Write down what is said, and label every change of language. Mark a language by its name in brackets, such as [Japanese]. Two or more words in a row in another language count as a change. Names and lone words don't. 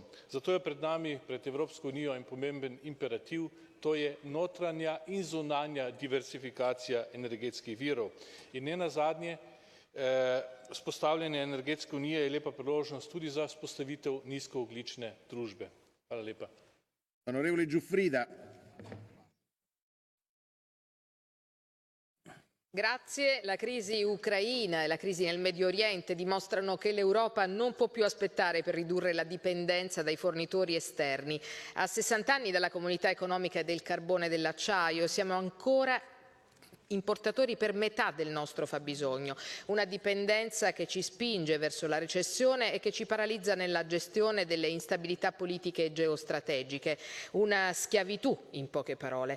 [Slovenian] Zato je pred nami, pred Evropsko unijo, en pomemben imperativ, to je notranja in zunanja diversifikacija energetskih virov. In nenazadnje, vzpostavljanje energetske unije je lepa priložnost tudi za vzpostavitev nizkoogljične družbe. Hvala lepa. [Italian] Onorevole Giuffrida. Grazie. La crisi ucraina e la crisi nel Medio Oriente dimostrano che l'Europa non può più aspettare per ridurre la dipendenza dai fornitori esterni. A 60 anni dalla comunità economica del carbone e dell'acciaio siamo ancora importatori per metà del nostro fabbisogno, una dipendenza che ci spinge verso la recessione e che ci paralizza nella gestione delle instabilità politiche e geostrategiche, una schiavitù in poche parole.